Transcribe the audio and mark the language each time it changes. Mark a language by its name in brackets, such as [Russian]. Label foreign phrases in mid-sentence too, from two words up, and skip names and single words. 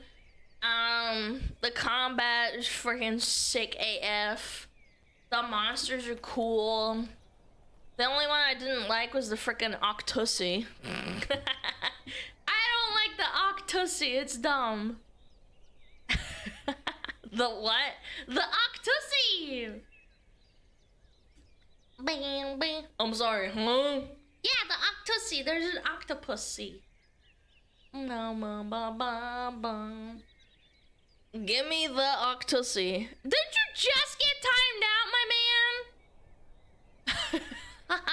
[English] The combat is freaking sick AF. The monsters are cool. The only one I didn't like was the freaking Octossy. I don't like the Octossy. It's dumb. The what? The Octossy! Bam, bam. I'm sorry, huh? Yeah, the Octossy. There's an octopussy. Give me the Octossy. Did you just get timed out, my man?